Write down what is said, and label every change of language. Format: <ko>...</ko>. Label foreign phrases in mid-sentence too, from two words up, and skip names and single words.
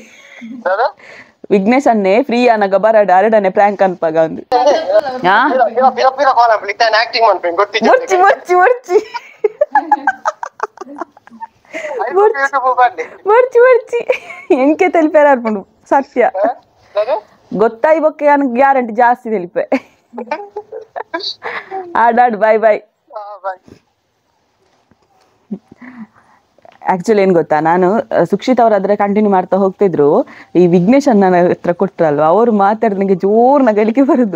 <tcy>ವಿಘ್ನೇಶ್ ಅನ್ನೆ ಫ್ರೀ ಆನಗ ಬರಡ ಅರಡನೆ ಪ್ರ್ಯಾಂಕ್ ಅನ್ಪಾಗ ಒಂದು. ಮುರ್ಚಿ ಮುರ್ಚಿ ಮುರ್ಚಿ ಮುರ್ಚಿ ಮುರ್ಚಿ ಎಂಕೆ ತೆಲಿಪೇರ ಅನ್ಕೊಂಡು ಸತ್ಯ ಗೊತ್ತಾಯಿ ಬೊಕ್ಕೆ ನನಗೆ ಗ್ಯಾರಂಟಿ ಜಾಸ್ತಿ ತೆಲಿಪೆ.</tcy> <en>ಆಡಾಡು bye bye.</en> <kn>ಆಕ್ಚುಲಿ ಏನ್ ಗೊತ್ತಾ, ನಾನು ಸುಕ್ಷಿತ್ ಅವ್ರ ಅದ್ರ ಕಂಟಿನ್ಯೂ ಮಾಡ್ತಾ ಹೋಗ್ತಿದ್ರು. ಈ ವಿಘ್ನೇಶ್ ಅನ್ನ ಹತ್ರ ಕೊಟ್ರಲ್ವ, ಅವ್ರು ಮಾತಾಡಿದ ನಂಗೆ ಜೋರ್ ನಗಡಿಕೆ ಬರುದು.</kn>